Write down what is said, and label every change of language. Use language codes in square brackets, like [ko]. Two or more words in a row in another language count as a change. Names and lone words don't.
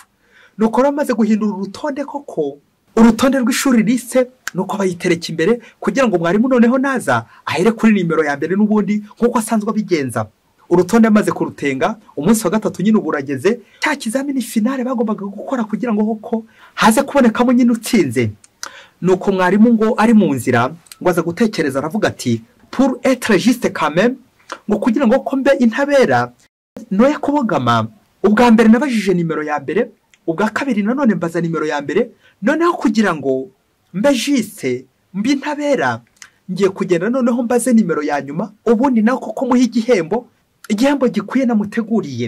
[rw] Nuko ramaze guhindura urutonde koko urutonde rw'ishuri rise, nuko bayitereka imbere kugira ngo mwarimu noneho naza ahere kuri nimero ya mbere n'ubundi nkuko asanzwe abigenza. Urutonde amaze kurutenga umunsi wa gatatu nyine uburageze cya kizamini finale bagombaga gukora kugira ngo koko haze kubonekamo nyine utsinze. Nuko mwarimu ngo ari mu nzira ngo aza gutekereza aravuga ati [fr] pour être juste quand même, [rw] ngo kugira ngo ko mbe intabera noye kubogama. Ubwa mbere nabajije nimero ya mbere, ubwa kabiri nanone mbaza nimero ya mbere, noneho kugira ngo mbe juste mbe intabera ngiye kugenda noneho mbaze nimero ya nyuma, ubundi naho koko muha igihembo gikwiye namuteguriye.